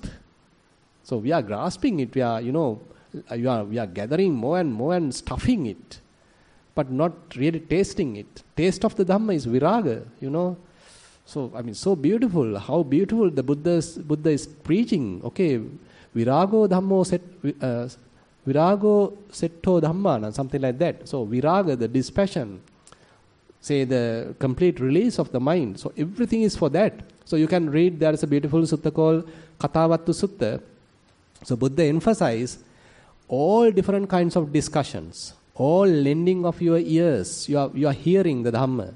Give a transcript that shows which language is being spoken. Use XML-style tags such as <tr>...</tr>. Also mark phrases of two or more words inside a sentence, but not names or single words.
<en>So we are grasping it, we are gathering more and more and stuffing it, but not really tasting it. Taste of the Dhamma is viraga, So, so beautiful, how beautiful the Buddha is preaching.</en> <pi>Okay, virago dhammo virago setto dhammana,</pi> <en>something like that. So, viraga, the dispassion, say the complete release of the mind. So, everything is for that. So, you can read, there is a beautiful sutta called Katavattu Sutta. So, Buddha emphasized all different kinds of discussions, all lending of your ears, you are hearing the Dhamma.</en>